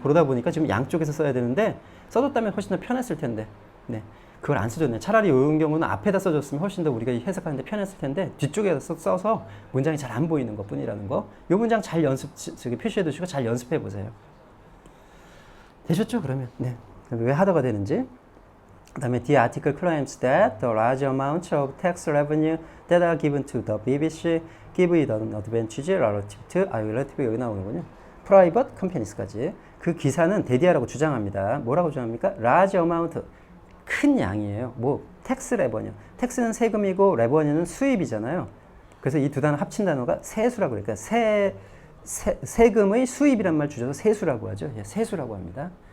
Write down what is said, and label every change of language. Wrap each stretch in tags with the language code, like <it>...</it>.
<ko>그러다 보니까 지금 양쪽에서 써야 되는데 써줬다면 훨씬 더 편했을 텐데 네. 그걸 안 써줬네. 차라리 이런 경우는 앞에다 써줬으면 훨씬 더 우리가 해석하는데 편했을 텐데 뒤쪽에서 써서 문장이 잘 안 보이는 것 뿐이라는 거. 이 문장 잘 표시해 두시고 잘 연습해 보세요. 되셨죠? 그러면 네. 왜 하다가 되는지. 그 다음에</ko> <en>the article claims that the large amount of tax revenue that are given to the BBC give it an advantage relative to relative</en> <ko>여기 나오는군요.</ko> <en>private companies까지.</en> <ko>그 기사는 대디하라고 주장합니다. 뭐라고 주장합니까? large amount 큰 양이에요. 뭐 tax revenue. tax는 세금이고 revenue는 수입이잖아요. 그래서 이 두 단어 합친 단어가 세수라고 그러니까 세금의 수입이란 말 줄여서 세수라고 하죠. 예, 세수라고 합니다.</ko>